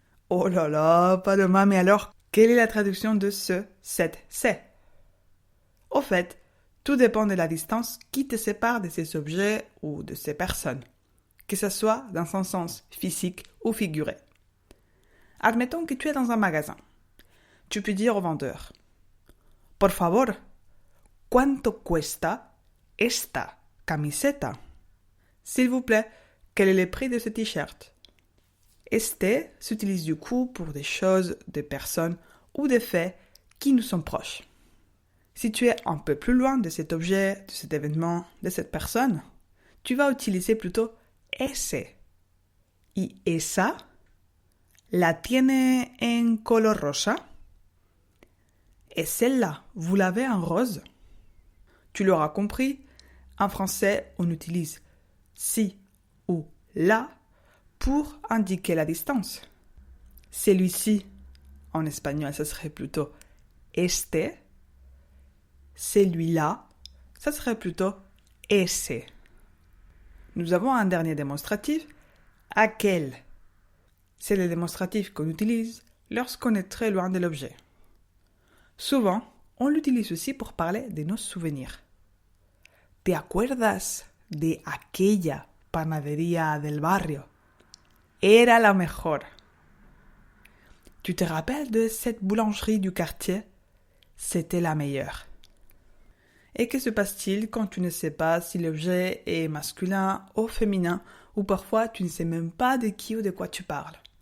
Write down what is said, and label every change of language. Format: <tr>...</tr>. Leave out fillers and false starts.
<fr>Oh là là, Paloma, mais alors, quelle est la traduction de ce, cette, c'est? Au fait, tout dépend de la distance qui te sépare de ces objets ou de ces personnes, que ce soit dans un sens physique ou figuré. Admettons que tu es dans un magasin. Tu peux dire au vendeur «</fr> <es>Por favor, ¿cuánto cuesta esta camiseta ?»</es> <fr>S'il vous plaît, quel est le prix de ce t-shirt? Este s'utilise du coup pour des choses, des personnes ou des faits qui nous sont proches. Si tu es un peu plus loin de cet objet, de cet événement, de cette personne, tu vas utiliser plutôt ese.</fr> <es>Y esa, ¿la tiene en color rosa?</es> <fr>Et celle-là, vous l'avez en rose? Tu l'auras compris, en français, on utilise si ou la pour indiquer la distance. Celui-ci, en espagnol, ça serait plutôt este. Celui-là, ça serait plutôt ese. Nous avons un dernier démonstratif, aquel. C'est le démonstratif qu'on utilise lorsqu'on est très loin de l'objet. Souvent, on l'utilise aussi pour parler de nos souvenirs.</fr> <es>¿Te acuerdas de aquella panadería del barrio? Era la mejor.</es> <fr>Tu te rappelles de cette boulangerie du quartier? C'était la meilleure. Et que se passe-t-il quand tu ne sais pas si l'objet est masculin ou féminin, ou parfois tu ne sais même pas de qui ou de quoi tu parles?</fr>